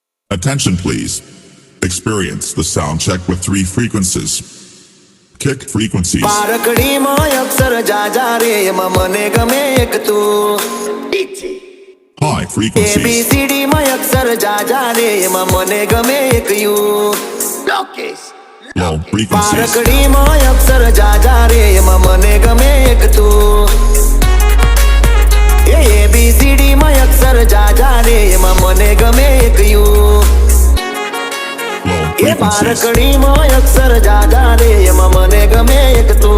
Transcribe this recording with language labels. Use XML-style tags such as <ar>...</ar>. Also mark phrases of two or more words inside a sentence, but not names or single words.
<en>Attention please. Experience the sound check with 3 frequencies. Kick frequencies.</en> <gu>પારકડીમાં અક્ષર જાજા રે એમાં મને ગમે એક તું.</gu> <en>High frequencies.</en> <gu>ABCD માં અક્ષર જાજા રે એમાં મને ગમે એક યુ.</gu> <en>Low frequencies.</en> <gu>પારકડીમાં અક્ષર જાજા રે એમાં મને ગમે એક તું. ABCD માં અક્ષર જાજા રે એમાં મને ગમે એક યુ.</gu> <en>Low એ frequencies.</en> <gu>પારકડીમાં અક્ષર જાજા રે એમાં મને ગમે એક તું.</gu>